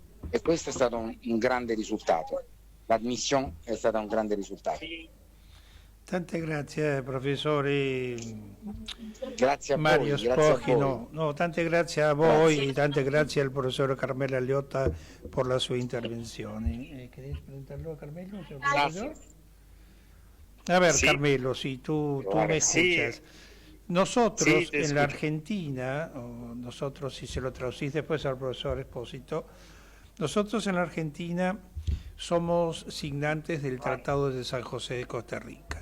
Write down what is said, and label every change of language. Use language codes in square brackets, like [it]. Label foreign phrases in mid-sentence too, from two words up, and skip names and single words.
[it] E questo è stato un grande risultato. L'admissione è stata un grande risultato. Tante grazie, professore. Grazie a Mario voi, grazie a Spocchino. voi. Tante grazie a voi y tante grazie al professor Carmelo Leotta por la sua intervenzione. [es] ¿Querés preguntarlo a Carmelo? Gracias. A ver, Sí. Carmelo, sí, tú me Sí. escuchas. Nosotros Sí, te en la escucho. Argentina, o nosotros si se lo traducís después al profesor Espósito, nosotros en la Argentina somos signantes del Tratado de San José de Costa Rica.